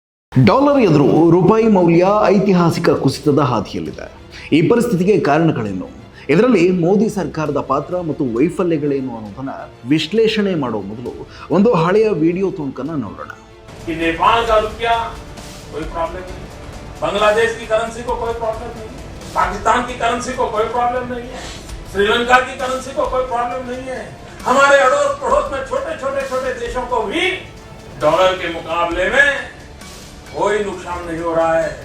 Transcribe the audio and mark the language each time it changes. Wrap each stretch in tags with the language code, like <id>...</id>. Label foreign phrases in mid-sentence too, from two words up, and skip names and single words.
<kn>ಡಾಲರ್ ಎದುರು ರೂಪಾಯಿ ಮೌಲ್ಯ ಐತಿಹಾಸಿಕ ಕುಸಿತದ ಹಾದಿಯಲ್ಲಿದೆ. ಈ ಪರಿಸ್ಥಿತಿಗೆ ಕಾರಣಗಳೇನು, ಇದರಲ್ಲಿ ಮೋದಿ ಸರ್ಕಾರದ ಪಾತ್ರ ಮತ್ತು ವೈಫಲ್ಯಗಳೇನು ಅನ್ನೋದನ್ನ ವಿಶ್ಲೇಷಣೆ ಮಾಡುವ ಮೊದಲು ಒಂದು ಹಳೆಯ ವಿಡಿಯೋ ತುಣುಕನ್ನು ನೋಡೋಣ.</kn> <hi>नेपाल का रुपया कोई प्रॉब्लम नहीं, बांग्लादेश की करेंसी को कोई प्रॉब्लम नहीं, पाकिस्तान की करेंसी को कोई प्रॉब्लम नहीं है, श्रीलंका की करेंसी को कोई प्रॉब्लम नहीं है. हमारे अड़ोस पड़ोस में छोटे देशों को भी डॉलर के मुकाबले में कोई नुकसान नहीं हो रहा है.</hi>